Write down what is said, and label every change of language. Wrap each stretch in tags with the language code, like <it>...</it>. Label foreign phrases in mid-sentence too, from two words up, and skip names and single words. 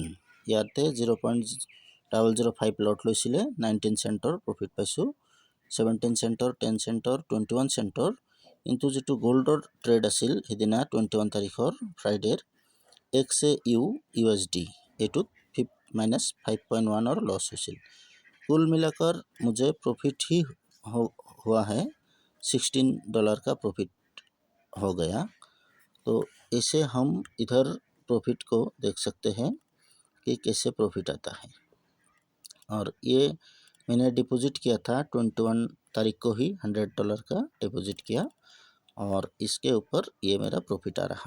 <as>ইয়াতে 0.005 লট লৈছিলে, 19 চেণ্টৰ প্ৰফিট পাইছোঁ। 17 চেণ্টৰ, 10 চেণ্টৰ, 21 চেণ্টৰ। কিন্তু যিটো গ'ল্ডৰ ট্ৰেড আছিল সেইদিনা 21 তাৰিখৰ ফ্ৰাইডেৰ XAU USD, এইটোত -5.1 লছ হৈছিল।</as> <hi>कुल मिलाकर मुझे प्रॉफिट ही हुआ है, $16 का प्रॉफिट हो गया। तो ऐसे हम इधर प्रॉफिट को देख सकते हैं कि कैसे प्रॉफिट आता है। और ये मैंने डिपॉजिट किया था 21 तारीख को ही, $100 का डिपॉजिट किया और इसके ऊपर ये मेरा प्रॉफिट आ रहा।</hi>